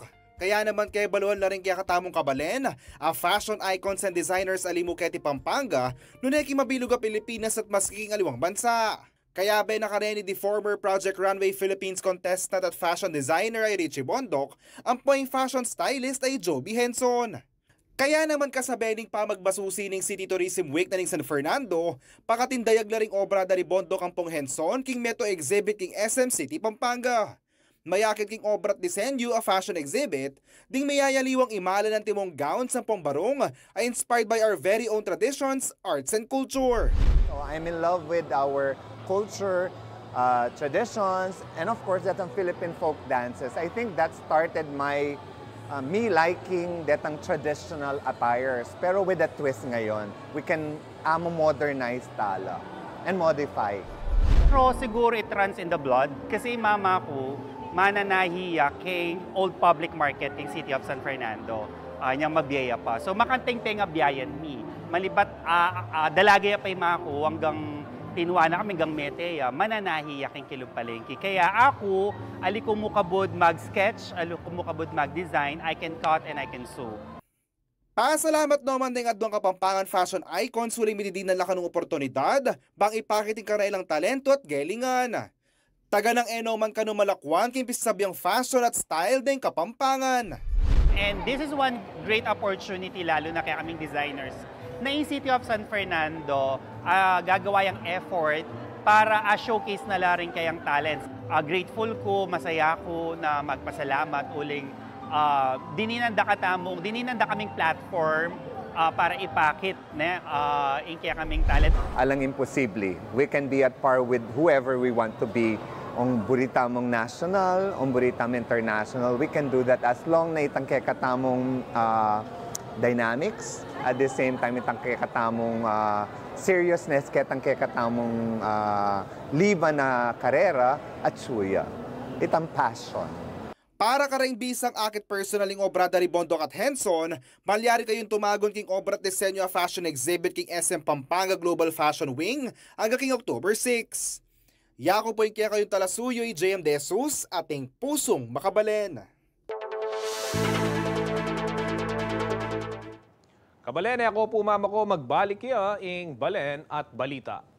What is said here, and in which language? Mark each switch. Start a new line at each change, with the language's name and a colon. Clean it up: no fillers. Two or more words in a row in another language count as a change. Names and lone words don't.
Pampanga: Kaya naman kay baluan na rin kaya katamong kabalen, ang
English: fashion icons and designers
Pampanga: alimu keti Pampanga, nuneki mabilog ang Pilipinas at maskiking aliwang bansa. Kaya ba nakareni di
English: former Project Runway Philippines contestant
Pampanga: at
English: fashion designer
Pampanga: ay Richie Bondok, ang poing
English: fashion stylist
Pampanga: ay Joby Henson. Kaya naman kasabening pa magbasusi ng City Tourism Week na ng San Fernando, pakatindayag na ring obra dari Bondok ang pong Henson king meto exhibit king SM City Pampanga. Mayakit king obra at disenyo a
English: fashion exhibit,
Pampanga: ding mayayaliwang imala ng timong gowns ng pambarong ay
English: inspired by our very own traditions, arts and culture. So I'm in love with our culture, traditions, and of course that ang Philippine folk dances. I think that started me liking datang traditional attires. Pero with a twist ngayon, we can modernize tala and modify.
Filipino: Pero siguro
English: it runs in the blood
Pampanga: kasi mama ko mananahiya kay Old Public Market king City of San Fernando. Niyang mabiyaya pa. So makanteng-teng abiyayan mi. Malibat dalagaya pa yung mga ko hanggang tinuwa na kami hanggang meteya, mananahiya king kilupalengki. Kaya ako, ali ko mo kabod mag-sketch, ali ko mo kabod mag-design,
English: I can cut and I can sew.
Pampanga: Pasalamat naman din adwang Kapampangan fashion icons huling mitidinan la kanong oportunidad bang ipakiting karailang talento at galingan. Taga ng enoman kanong malakwan king pisabyang fashion at style din Kapampangan.
English: And this is one great opportunity
Filipino: lalo na
Pampanga: kaya kaming designers na yung City of San Fernando gagawa yung effort para showcase na la rin kayang talents. Grateful ko, masaya ko na magpasalamat uling dininanda kaming platform para ipakit na yung kaya kaming talent. Alang imposible.
English: We can be at par with whoever we want to be.
Pampanga: Ang buritamong national, ang buritamong international,
English: we can do that as long na
Pampanga: itangke katamong
English: dynamics. At the same time,
Pampanga: itangke katamong seriousness, itangke katamong liba na karera at suya. Itang passion. Para karing bisang akit personaling obra dari Bondok at Henson, malyari kayong tumagon king obra at disenyo a
English: fashion exhibit
Pampanga: king SM Pampanga Global Fashion Wing hanggang king October 6. Yako po yung kaya kayong talasuyoy, JM De Jesus, ating pusong makabalen. Kabalen, ako po mama ko magbalik ing balen at balita.